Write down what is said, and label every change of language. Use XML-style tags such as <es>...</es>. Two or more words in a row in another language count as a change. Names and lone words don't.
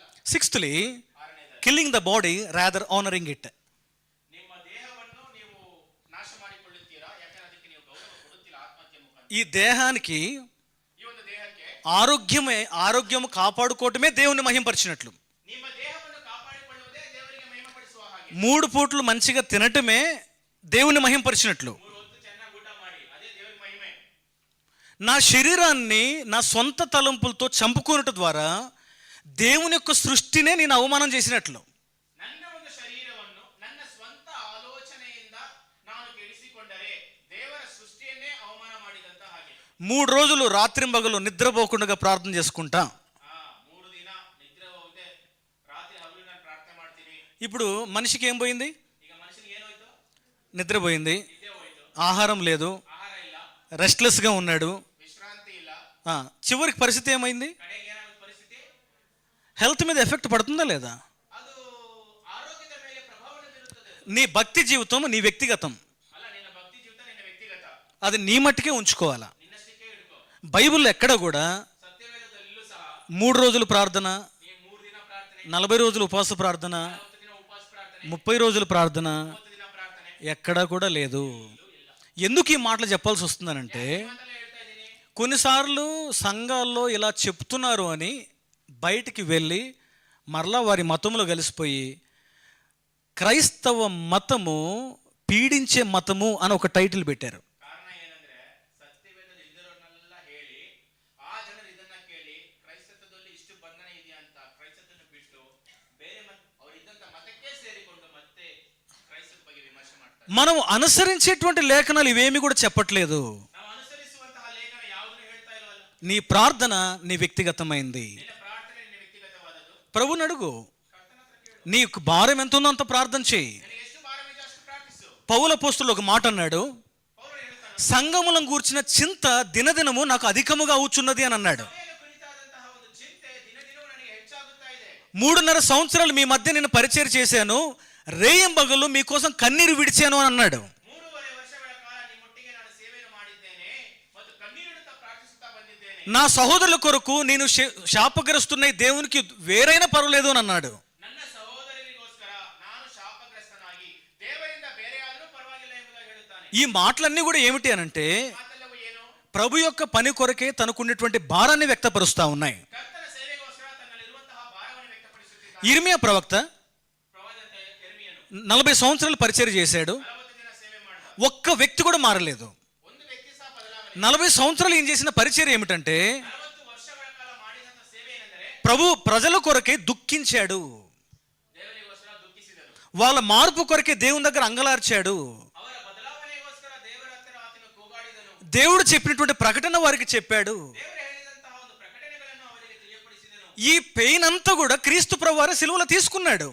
<te>సిక్స్త్లీ,</te> <kn>ಆರನೇದಾಗಿ,</kn> <en>killing the body rather honoring it.</en> <kn>ನಿಮ್ಮ ದೇಹವನ್ನು ನೀವು ನಾಶ ಮಾಡಿಕೊಳ್ಳುತ್ತೀರಾ, ಯಾಕಂದ್ರೆ ಅದಕ್ಕೆ ನೀವು ಗೌರವ ಕೊಡುತ್ತಿಲ್ಲ ಆತ್ಮಹತ್ಯೆ ಮುಖಾಂತರ.</kn> <te>ఈ దేహానికి</te> <kn>ಈ ಒಂದು ದೇಹಕ್ಕೆ</kn> <te>ఆరోగ్యం కాపాడుకోవటమే దేవుని మహింపరిచినట్లు.</te> <kn>ನಿಮ್ಮ ದೇಹವನ್ನು ಕಾಪಾಡಿಕೊಳ್ಳುವುದೇ ದೇವರಿಗೆ ಮಹಿಮೆಪಡಿಸುವ ಹಾಗೆ.</kn> <te>3 పూట్లు మంచిగా తినటమే దేవుని మహింపరిచినట్లు.</te> <kn>3 ಹೊತ್ತು ಚೆನ್ನಾಗಿ ಊಟ ಮಾಡಿ, ಅದೇ ದೇವರಿಗೆ ಮಹಿಮೆ.</kn> <te>నా శరీరాన్ని నా సొంత తలంపులతో చంపుకోవటం ద్వారా దేవుని యొక్క సృష్టినే నేను అవమానం చేసినట్లు.</te> <kn>ನನ್ನ ಒಂದು ಶರೀರವನ್ನು ನನ್ನ ಸ್ವಂತ ಆಲೋಚನೆಯಿಂದ ನಾನು ಕೆಡಿಸಿಕೊಂಡರೆ ದೇವರ ಸೃಷ್ಟಿಯನ್ನೇ ಅವಮಾನ ಮಾಡಿದಂತ ಹಾಗೆ.</kn> <te>3 రోజులు రాత్రింబగలు నిద్రపోకుండా ప్రార్థన చేసుకుంటా.</te> <kn>3 ದಿನ ನಿದ್ರೆ ಹೋಗದೆ ರಾತ್ರಿ ಹಗಲು ನಾನು ಪ್ರಾರ್ಥನೆ ಮಾಡ್ತೀನಿ.</kn> <te>ఇప్పుడు మనిషికి ఏం పోయింది?</te> <kn>ಈಗ ಮನುಷ್ಯನಿಗೆ ಏನಾಯ್ತು?</kn> <te>నిద్రపోయింది,</te> <kn>ನಿದ್ದೆ ಹೋಯ್ತು,</kn> <te>ఆహారం లేదు,</te> <kn>ಆಹಾರ ಇಲ್ಲ,</kn> <te>రెస్ట్లెస్గా ఉన్నాడు.</te> <kn>ವಿಶ್ರಾಂತಿ ಇಲ್ಲ.</kn> <te>చివరికి పరిస్థితి ఏమైంది?</te> <kn>ಕಡೆಗೆ ಏನಾಗುತ್ತೆ ಪರಿಸ್ಥಿತಿ?</kn> <te>హెల్త్ మీద ఎఫెక్ట్ పడుతుందా లేదా?</te> <kn>ಅದು ಆರೋಗ್ಯದ ಮೇಲೆ ಪ್ರಭಾವವನ್ನು ಬೀರುತ್ತದೆ.</kn> <te>నీ భక్తి జీవితం నీ వ్యక్తిగతం,</te> <kn>ಅಲ್ಲ, ನಿನ್ನ ಭಕ್ತಿ ಜೀವಿತ ನಿನ್ನ ವ್ಯಕ್ತಿಗತ,</kn> <te>అది నీ మట్టుకే ఉంచుకోవాలా.</te> <kn>ನಿನ್ನಷ್ಟಕ್ಕೆ ಹಿಡ್ಕೋ.</kn> <te>బైబిల్లో ఎక్కడ కూడా</te> <kn>ಸತ್ಯವೇದದಲ್ಲೂ ಸಹ</kn> <te>3 రోజులు ప్రార్థన,</te> <kn>ನೀ 3 ದಿನ ಪ್ರಾರ್ಥನೆ,</kn> <te>40 రోజులు ఉపవాస ప్రార్థన,</te> <kn>40 ದಿನ ಉಪವಾಸ ಪ್ರಾರ್ಥನೆ,</kn> <te>30 రోజులు ప్రార్థన</te> <kn>30 ದಿನ ಪ್ರಾರ್ಥನೆ</kn> <te>ఎక్కడా కూడా లేదు. ఎందుకు ఈ మాటలు చెప్పాల్సి వస్తుందనంటే,</te> <kn>ಮಾತಲ್ಲ ಹೇಳ್ತಾ ಇದ್ದೀನಿ.</kn> <te>కొన్నిసార్లు సంఘాల్లో ఇలా చెప్తున్నారు అని బయటికి వెళ్ళి మరలా వారి మతంలో కలిసిపోయి క్రైస్తవ మతము పీడించే మతము అని ఒక టైటిల్ పెట్టారు.</te> <kn>ಕಾರಣ ಏನಂದ್ರೆ ಸತ್ಯವೇದದ ಇದ್ದರನ್ನೆಲ್ಲ ಹೇಳಿ ಆ ಜನರು ಇದನ್ನ ಕೇಳಿ ಕ್ರೈಸ್ತತ್ವದಲ್ಲಿ ಇಷ್ಟು ಬಂಧನ ಇದೆಯಾ ಅಂತ ಕ್ರೈಸ್ತತ್ವವನ್ನು ಬಿಟ್ಟು ಬೇರೆ ಅವರಿದ್ದಂತ ಮತಕ್ಕೆ ಸೇರಿಕೊಂಡು ಮತ್ತೆ ಕ್ರೈಸ್ತದ ಬಗ್ಗೆ ವಿಮರ್ಶೆ ಮಾಡ್ತಾರೆ.</kn> <te>మనం అనుసరించేటువంటి లేఖనాలు ఇవేమి కూడా చెప్పట్లేదు.</te> <kn>ನಾವು ಅನುಸರಿಸುವಂತಹ ಲೇಖನ ಯಾವುದನ್ನು ಹೇಳ್ತಾ ಇಲ್ವಲ್ಲ.</kn> <te>నీ ప్రార్థన నీ వ్యక్తిగతమైంది.</te> <kn>ನಿನ್ನ ಪ್ರಾರ್ಥನೆ ನಿನ್ನ ವ್ಯಕ್ತಿಗತವಾದದ್ದು.</kn> <te>ప్రభుని అడుగు,</te> <kn>ಕರ್ತನ ಹತ್ರ ಕೇಳು.</kn> <te>నీకు భారం ఎంత ఉందో అంత ప్రార్థన చేయి.</te> <kn>ನಿನಗೆ ಎಷ್ಟು ಭಾರವಿದೆ ಅಷ್ಟು ಪ್ರಾರ್ಥಿಸು.</kn> <te>పౌలు అపోస్తలుడు ఒక మాట అన్నాడు,</te> <kn>ಪೌಲನು ಹೇಳ್ತಾನೆ,</kn> <te>సంఘములను గూర్చిన చింత దినదినము నాకు అధికముగా అవుచున్నది అని అన్నాడు.</te> <kn>ಸಭೆಯನ್ನು ಕುರಿತಾದಂತಹ ಒಂದು ಚಿಂತೆ ದಿನ ದಿನವೂ ನನಗೆ ಹೆಚ್ಚಾಗುತ್ತಾ ಇದೆ.</kn> <te>3.5 సంవత్సరాలు మీ మధ్య నేను పరిచయం చేశాను, రేయింబగలు మీకోసం కన్నీరు విడిచాను అని అన్నాడు.</te> <kn>3.5 ವರ್ಷಗಳ ಕಾಲ ನಿಮ್ಮೊಟ್ಟಿಗೆ ನಾನು ಸೇವೆಯನ್ನು ಮಾಡಿದ್ದೇನೆ ಮತ್ತು ಕಣ್ಣೀರಿಡುತ್ತಾ ಪ್ರಾರ್ಥಿಸುತ್ತಾ ಬಂದಿದ್ದೇನೆ.</kn> <te>నా సహోదరుల కొరకు నేను శాపగ్రస్తున్న దేవునికి వేరైనా పర్వాలేదు అని అన్నాడు.</te> <kn>ನನ್ನ ಸಹೋದರರಿಗೋಸ್ಕರ ನಾನು ಶಾಪಗ್ರಸ್ತನಾಗಿ ದೇವರಿಂದ ಬೇರೆಯಾದರೂ ಪರವಾಗಿಲ್ಲ ಎಂಬುದಾಗಿ ಹೇಳುತ್ತಾನೆ.</kn> <te>ఈ మాటలన్నీ కూడా ఏమిటి అనంటే,</te> <kn>ಮಾತೆಲ್ಲವೂ ಏನು?</kn> <te>ప్రభు యొక్క పని కొరకే తనకున్నటువంటి భారాన్ని వ్యక్తపరుస్తా ఉన్నాయి.</te> <kn>ಕರ್ತನ ಸೇವೆಗೋಸ್ಕರ ತನ್ನಲ್ಲಿರುವಂತಹ ಭಾರವನ್ನು ವ್ಯಕ್ತಪಡಿಸುತ್ತಿದ್ದಾನೆ.</kn> <te>ఇర్మియా ప్రవక్త</te> <kn>ಪ್ರವಾದಿತ ಯೆರೆಮೀಯನು</kn> <te>40 సంవత్సరాలు పరిచయం చేశాడు,</te> <kn>40 ದಿನ ಸೇವೆ ಮಾಡಿದ.</kn> <te>ఒక్క వ్యక్తి కూడా మారలేదు.</te> <kn>ಒಂದು ವ್ಯಕ್ತಿ ಸಹ ಬದಲಾವಣೆ.</kn> <te>40 సంవత్సరాలు ఏం చేసిన పరిచయం ఏమిటంటే,</te> <kn>40 ವರ್ಷಗಳ ಕಾಲ ಮಾಡಿದಂತಹ ಸೇವೆ ಏನೆಂದರೆ</kn> <te>ప్రభు ప్రజల కొరకే దుఃఖించాడు,</te> <kn>ದೇವರಿಗೋಸ್ಕರ ದುಃಖಿಸಿದನು.</kn> <te>వాళ్ళ మార్పు కొరకే దేవుని దగ్గర అంగలార్చాడు.</te> <kn>ಅವರ ಬದಲಾವಣೆಗೋಸ್ಕರ ದೇವರ ಹತ್ತಿರ ಆತನು ಕೂಗಾಡಿದನು.</kn> <te>దేవుడు చెప్పినటువంటి ప్రకటన వారికి చెప్పాడు.</te> <kn>ದೇವರು ಹೇಳಿದಂತಹ ಒಂದು ಪ್ರಕಟಣೆಗಳನ್ನು ಅವರಿಗೆ ತಿಳಿಯಪಡಿಸಿದನು.</kn> <te>ఈ పెయిన్ అంతా కూడా క్రీస్తు ప్రభువారే సిలువలో తీసుకున్నాడు.</te>